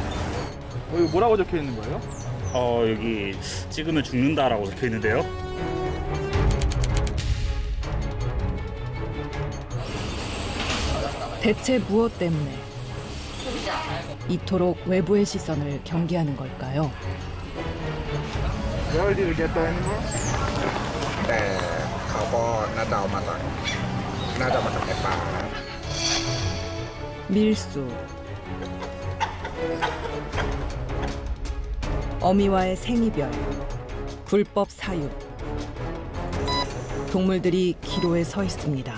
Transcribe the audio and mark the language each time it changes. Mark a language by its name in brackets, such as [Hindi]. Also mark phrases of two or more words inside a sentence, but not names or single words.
[Korean] 여기 뭐라고 적혀 있는 거예요? 여기 찍으면 죽는다라고 적혀 있는데요. 대체 무엇 때문에 이토록 외부의 시선을 경계하는 걸까요? [English] Where did you get the animal? [Thai] แต่เขาก็น่าจะเอามาจากในป่านะ [Korean] 밀수, 어미와의 생이별, 불법 사육. 동물들이 기로에 서 있습니다.